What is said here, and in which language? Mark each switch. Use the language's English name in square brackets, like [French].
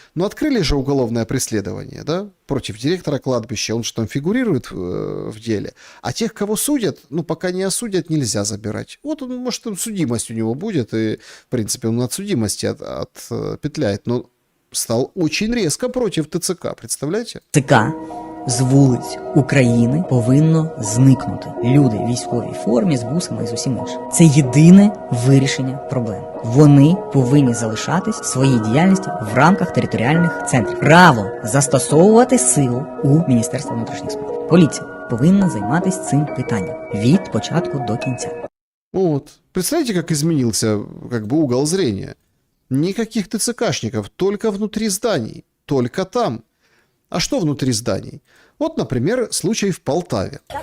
[Russian] Ну, открыли же уголовное преследование, да, против директора кладбища, он же там фигурирует в деле. А тех, кого судят, ну, пока не осудят, нельзя забирать. Вот он, может, там судимость у него будет, и, в принципе, он от судимости отпетляет, но стал очень резко против ТЦК, представляете? [Ukrainian] ТЦК з вулиць України повинно зникнути. Люди в військовій формі з бусами і з усім іншим. Це єдине вирішення проблем. Вони повинні залишатись в своїй діяльності в рамках територіальних центрів. Право застосовувати силу у Міністерстві внутрішніх справ. Поліція повинна займатися цим питанням від початку до кінця. [Russian] Вот. Представляете, как изменился как бы угол зрения? Никаких ТЦКшников, только внутри зданий, только там. А что внутри зданий? Вот, например, случай в Полтаве.